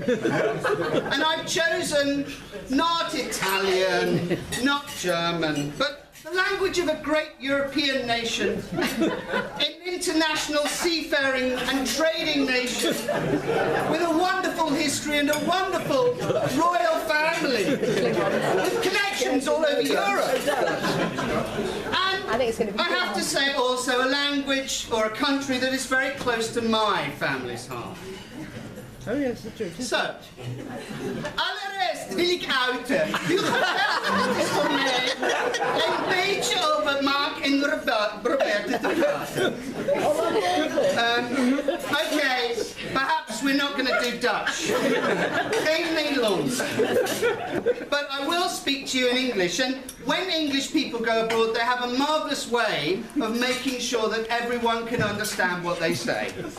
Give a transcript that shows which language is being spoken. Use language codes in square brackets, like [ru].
[en] And I've chosen not Italian, not German, but the language of a great European nation, an international seafaring and trading nation with a wonderful history and a wonderful royal family with connections all over Europe. And I have to say also a language or a country that is very close to my family's heart. Oh yes, the truth. [nl] So, allereerst wil ik uiten. U geweldig is voor mij een beetje over Mark en Roberta te praten. [en] Okay, perhaps we're not going to do Dutch. [nl] Geen Nederlands. [en] But I will speak to you in English. And when English people go abroad, they have a marvellous way of making sure that everyone can understand what they say.